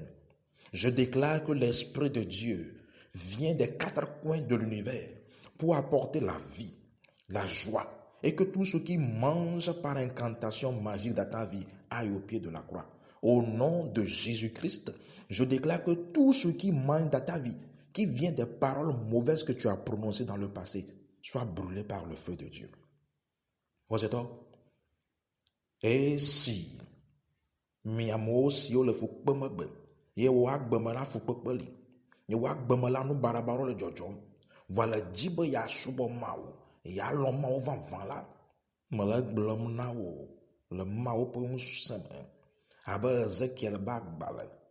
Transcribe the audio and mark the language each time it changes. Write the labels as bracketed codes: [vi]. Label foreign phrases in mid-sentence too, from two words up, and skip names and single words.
[fr] Je déclare que l'Esprit de Dieu vient des quatre coins de l'univers pour apporter la vie, la joie, et que tout ce qui mange par incantation magique dans ta vie aille au pied de la croix. Au nom de Jésus-Christ, je déclare que tout ce qui mange dans ta vie, qui vient des paroles mauvaises que tu as prononcées dans le passé, soit brûlé par le feu de Dieu. Et si [ee] miamo si o le fukpe megbe ye wa gbeme la fukpekpe li ye wa gbeme la nu barabaro le dzɔdzɔm va le dzi be ya subɔ Mawu ya lɔ Mawu vavã la mele gblɔm na wo le Mawu ƒe ŋusẽ me abe Ezekiel be agbalẽ